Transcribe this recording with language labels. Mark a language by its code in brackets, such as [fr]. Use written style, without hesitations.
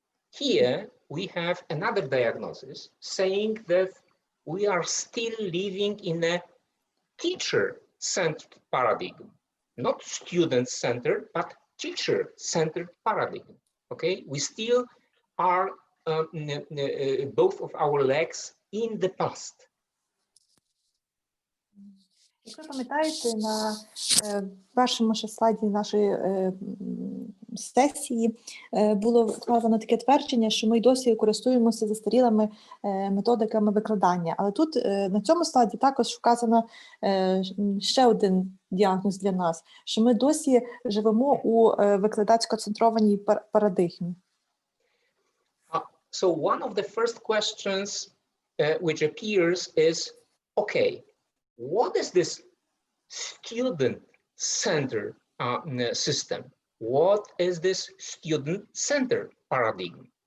[en] Here we have another diagnosis saying that we are still living in a teacher-centered paradigm, not student-centered, but teacher-centered paradigm. Okay, we still are both of our legs in the past. [uk] Як ви пам'ятаєте, на першому ще слайді нашої сесії було вказано таке твердження, що ми й досі користуємося застарілими методиками викладання. Але тут на цьому слайді також вказано ще один діагноз для нас, що ми досі живемо у викладацько-центрованій парадигмі. [en] So one of the first questions which appears is, okay, what is this student-centered system? What is this student-centered paradigm?